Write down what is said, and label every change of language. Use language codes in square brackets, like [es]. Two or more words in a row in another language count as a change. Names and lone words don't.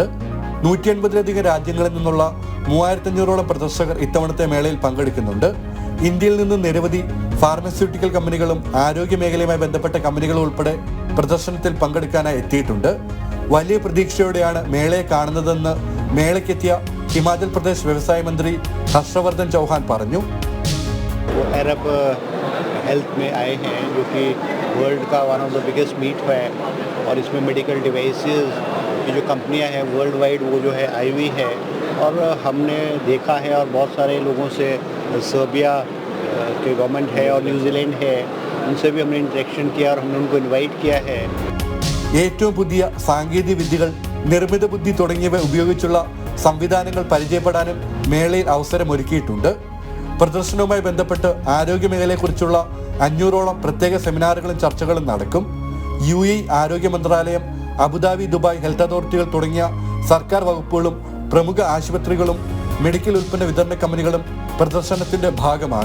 [ml] 180-ലധികം രാജ്യങ്ങളിൽ നിന്നുള്ള 3500ഓളം പ്രദർശകർ ഇത്തവണത്തെ മേളയിൽ പങ്കെടുക്കുന്നുണ്ട്. ഇന്ത്യയിൽ നിന്ന് നിരവധി [en] pharmaceutical companies [ml] ആരോഗ്യ മേഖലയുമായി ബന്ധപ്പെട്ട കമ്പനികളും ഉൾപ്പെടെ പ്രദർശനത്തിൽ പങ്കെടുക്കാനായി എത്തിയിട്ടുണ്ട്. വലിയ പ്രതീക്ഷയോടെയാണ് മേളയെ കാണുന്നതെന്ന് മേളയ്ക്കെത്തിയ ഹിമാചൽ പ്രദേശ് വ്യവസായ മന്ത്രി ഹർഷവർദ്ധൻ ചൗഹാൻ പറഞ്ഞു. [hi] अरब हेल्थ में आए हैं जो कि वर्ल्ड का [en] one of the biggest meet [hi] है और इसमें [en] medical devices [hi] की जो कंपनियां हैं [en] world wide [hi] वो जो है आई हुई है और हमने देखा है और बहुत सारे लोगों से सर्बिया के गवर्नमेंट है और न्यूजीलैंड है उनसे भी हमने इंटरेक्शन किया और हमने उनको इन्वाइट किया है. [ml] ഏറ്റവും പുതിയ സാങ്കേതിക വിദ്യകൾ, നിർമ്മിത ബുദ്ധി തുടങ്ങിയവ ഉപയോഗിച്ചുള്ള സംവിധാനങ്ങൾ പരിചയപ്പെടാനും മേളയിൽ അവസരമൊരുക്കിയിട്ടുണ്ട്. പ്രദർശനവുമായി ബന്ധപ്പെട്ട് ആരോഗ്യ മേഖലയെക്കുറിച്ചുള്ള 500ഓളം പ്രത്യേക സെമിനാറുകളും ചർച്ചകളും നടക്കും. UAE ആരോഗ്യ മന്ത്രാലയം, അബുദാബി, ദുബായ് ഹെൽത്ത് അതോറിറ്റികൾ തുടങ്ങിയ സർക്കാർ വകുപ്പുകളും പ്രമുഖ ആശുപത്രികളും മെഡിക്കൽ ഉൽപ്പന്ന വിതരണ കമ്പനികളും പ്രദർശനത്തിന്റെ ഭാഗമാണ്.